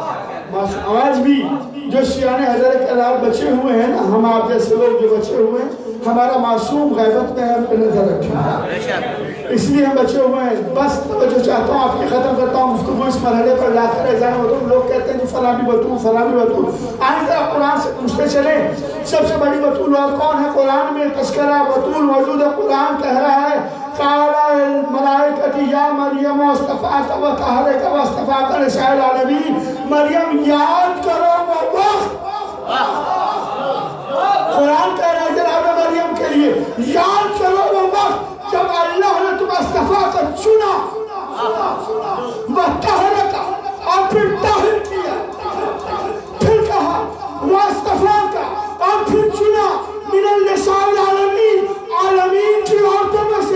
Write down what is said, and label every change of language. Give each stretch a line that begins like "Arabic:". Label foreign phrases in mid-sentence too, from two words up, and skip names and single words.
Urdu: آج بھی جو شیعہ حضرت کے علاوہ بچے ہوئے ہیں نا، ہم آپ جیسے لوگ جو بچے ہوئے ہیں، ہمارا معصوم غیبت میں ہم پہ نظر رکھیں، اس لیے ہم بچے ہوئے ہیں۔ بس توجہ چاہتا ہوں آپ کی ختم کرتا ہوں گفتگو اس مرحلے پر لا کر ایزان بطول۔ لوگ کہتے ہیں فلاں بھی بطول، فلاں بھی بطول۔ آئیں ذرا قرآن سے پوچھتے چلیں سب سے بڑی بطول اور کون ہے؟ قرآن میں تذکرہ بطول موجود ہے۔ قرآن کہہ رہا ہے
Arabic: قال الملائکۃ یا مریم اصطفاک و طہرک و اصطفاک لنساء العالمین۔
Urdu: مریم یاد کرو وہ وقت، قرآن کہہ رہا ہے جناب مریم کے لیے یاد کرو وہ وقت جب اللہ نے تم اصطفا کر چنا، وہ طہرک اور پھر طاہر کیا، پھر کہا وہ اصطفا کا اور پھر چنا
Arabic: من النساء العالمین،
Urdu: عالمین کی عورتوں میں سے۔